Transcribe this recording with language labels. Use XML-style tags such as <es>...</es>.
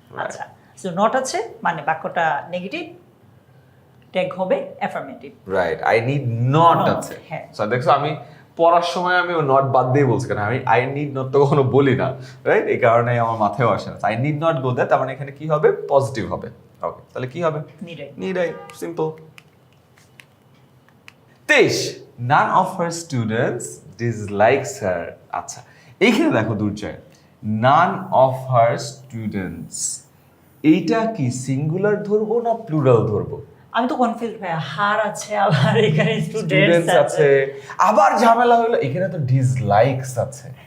<bn>আচ্ছা, so not আছে মানে বাক্যটা নেগেটিভ, ট্যাগ হবে affirmative.</bn> <en>right, I need not Not,</en> <bn>আছে। হ্যাঁ। সো দেখছো আমি পড়ার সময় আমি নট বাদ দিয়ে বলছি, কারণ আমি</bn> <en>I need not</en> <bn>তো কখনো বলি না, রাইট? এই কারণে আমার মাথায় আসে না।</bn> <en>I need not go there,</en> <bn>তার মানে এখানে কি হবে, পজিটিভ হবে। ওকে, তাহলে কি হবে,</bn> <en>Need I. need I, simple. 23, none of her students dislikes her.</en> <bn>আচ্ছা, এইখানে দেখো দুর্জয়,</bn> <en>none of her students,</en> <bn>এইটা কি সিঙ্গুলার ধরবো না প্লুরাল ধরবো? আমি তো কনফিউজ ভাই, হার আছে আবার এখানে স্টুডেন্টস স্টুডেন্টস আছে, আবার ঝামেলা হলো এখানে তো ডিসলাইকস আছে।</bn>